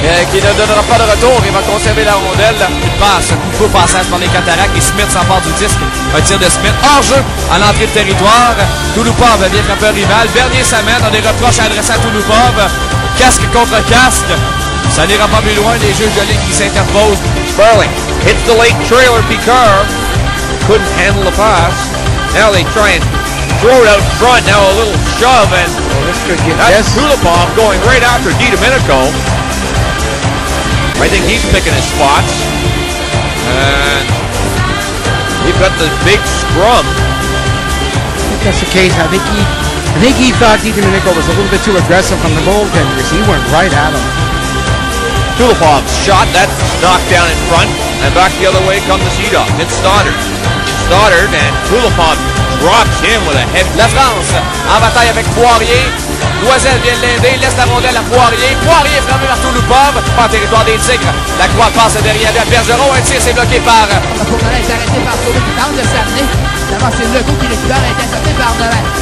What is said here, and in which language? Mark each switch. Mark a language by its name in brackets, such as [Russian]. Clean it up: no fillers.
[French] qui ne donnera pas de retour. Il va conserver la rondelle. Une passe, coup de feu, passage par les cataractes et Smith s'empare du disque. Un tir de Smith hors jeu à l'entrée de territoire. Touloupov vient frapper un rival. Bernier s'amène, a des reproches à adresser à Touloupov. Casque contre casque. Ça n'ira pas plus loin, les juges de ligne qui s'interposent. [English] Sperling hits the late trailer. Picard couldn't handle the pass. Now they try and throw it out front. Now a little shove, and that's Touloupov going right after DiDomenico. I think he's picking his spots. And you've got the big scrum. I think that's the case. I think he thought DiDomenico was a little bit too aggressive from the goaltenders. He went right at him. Touloupov's shot, that's knocked down in front, and back the other way comes the Sea Dogs. It's Stoddard. Stoddard, and Touloupov drops him with a head. [French] La France en bataille avec Poirier. Loisel vient l'aider, laisse la rondelle à Poirier. Poirier est frappé par Touloupov, pas en territoire des Tigres. La Croix passe derrière à Bergeron. Un tir, c'est bloqué par... Fournier est arrêté par Sauvé qui tente de s'amener. D'abord, c'est Legault qui récupère, est intercepté par Devin.